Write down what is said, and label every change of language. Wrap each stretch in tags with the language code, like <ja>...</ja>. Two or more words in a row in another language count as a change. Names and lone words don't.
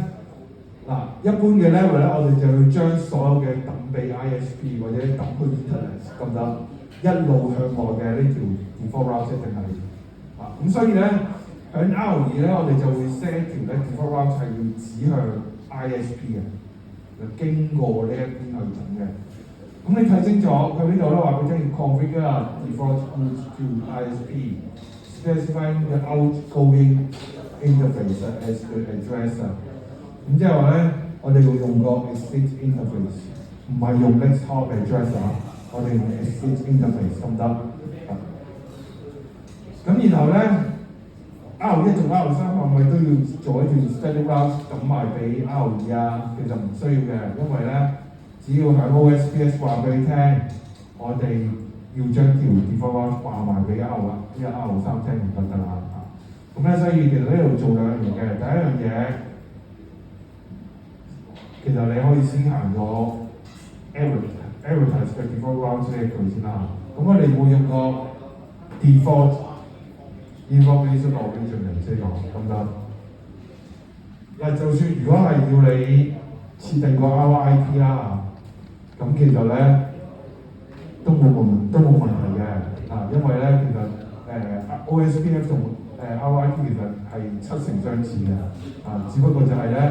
<yue>一般嘅 level 咧，我哋就要將所有嘅揼俾 ISP 或者揼去 internet 咁得，一路向外嘅呢條</yue> <en>default route</en> <yue>一定係咁所以咧喺 R2咧，我哋就會 set 條咧</yue> <en>default route</en> <yue>係要指向 ISP 嘅，就經過呢一邊去揼嘅。咁你睇清楚佢呢度咧話俾你聽</yue> <en>configure default route to ISP specifying the outgoing interface as the address。</en> <yue>咁即係話咧，我哋會用個</yue> <en>exit interface，</en> <yue>唔係用</yue> <en>next hop address</en> <yue>我哋用</yue> <en>exit interface</en> <yue>得唔得？咁然後咧 R1同 R3係咪都要做一段</yue> <en>static route</en> <yue>揼埋俾 R2啊？其實唔需要嘅，因為咧只要喺 OSPF 話俾你聽，我哋要將條</yue> <en>default route</en> <yue>話埋俾 R1，因為 R3聽唔得啦。咁咧所以其實呢度做兩樣嘢嘅，第一樣嘢。其實你可以先行咗 advertise 嘅</yue> <en>default route</en> <yue>呢一句先啦。咁我哋會用個</yue> <en>default information organization</en> <yue>嚟先講，得唔得？就算如果係要你設定個 RIP 啦，咁其實咧都冇問題嘅，因為咧其實OSPF 同RIP 其實係7成相似嘅，只不過就係咧。</yue>